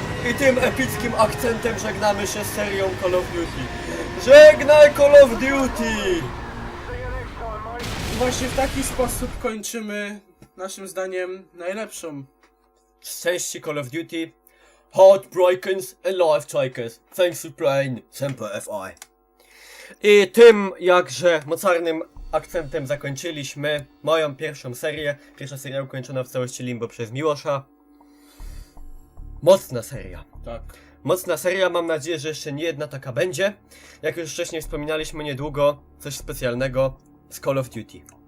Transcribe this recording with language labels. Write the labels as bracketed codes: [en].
[pl] I tym epickim akcentem żegnamy się z serią Call of Duty. Żegnaj Call of Duty! Właśnie w taki sposób kończymy, naszym zdaniem, najlepszą. Z części Call of Duty Heartbreakers and Life Takers. [en] Thanks for playing Semper FI. [pl] I tym jakże mocarnym akcentem zakończyliśmy moją pierwszą serię. Pierwsza seria ukończona w całości Limbo przez Miłosza. Mocna seria. Tak. Mocna seria, mam nadzieję, że jeszcze nie jedna taka będzie. Jak już wcześniej wspominaliśmy, niedługo coś specjalnego z Call of Duty.